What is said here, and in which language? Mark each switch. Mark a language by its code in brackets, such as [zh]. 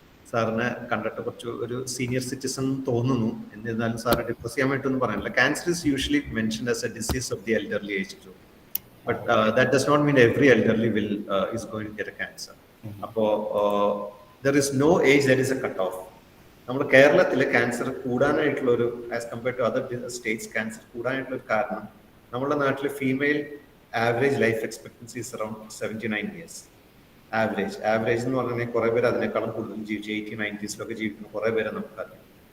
[ml] സാറിനെ കണ്ടിട്ട് കുറച്ച് ഒരു സീനിയർ സിറ്റിസൺ തോന്നുന്നു. [en] എന്നിരുന്നാലും sir discuss ചെയ്യാൻ വേണ്ടിയിട്ടൊന്നും പറയാനില്ല. Cancer is usually mentioned as a disease of the elderly age group. But that does not mean every elderly is going to get a cancer. Appo there is no age that is a cut off. [ml] നമ്മൾ കേരളത്തിലെ cancer കൂടാനായിട്ടുള്ള ഒരു as compared to other States cancer കൂടാനായിട്ടുള്ള ഒരു കാരണം നമ്മുടെ നാട്ടിലെ female average life expectancy is around 79 years. Average എന്ന് പറഞ്ഞാൽ കുറെ പേര് അതിനേക്കാളും കൂടുതൽ ജീവിച്ചു 80-90s ജീവിക്കുന്ന കുറെ പേരെ നമുക്കറിയാം.